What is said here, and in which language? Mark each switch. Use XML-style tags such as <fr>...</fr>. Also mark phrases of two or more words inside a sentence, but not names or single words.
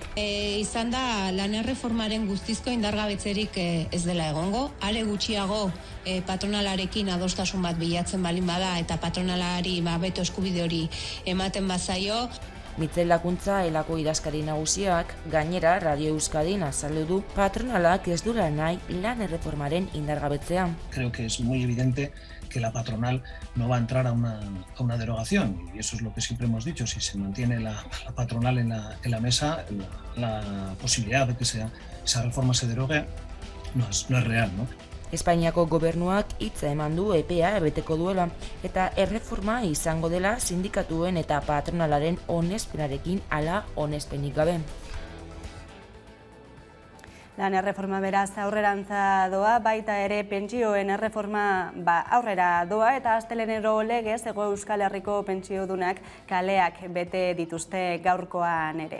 <eu>Izan da lan erreformaren guztizko indargabetzerik ez dela egongo, are gutxiago patronalarekin adostasun bat bilatzen balin bada eta patronalari beto eskubide hori ematen bazaio. Mitzel Lakuntza Elako idazkari nagusiak gainera Radio Euskadin azaldu du patronalak ez duela nahi lan erreformaren indargabetzea.</eu> <es>Creo que es muy evidente que la patronal no va a entrar a una derogación y eso es lo que siempre hemos dicho, si se mantiene la patronal en la mesa, la posibilidad de que esa reforma se derogue no es real, ¿no?</es> <eu>Espainiako gobernuak hitza eman du epea beteko duela eta erreforma izango dela sindikatuen eta patronalaren onespenarekin ala onespenik gabe. Lan erreforma beraz aurrerantza doa, baita ere pentsioen erreforma aurrera doa eta astelehenero legez Hego Euskal Herriko pentsiodunak kaleak bete dituzte gaurkoan ere.</eu>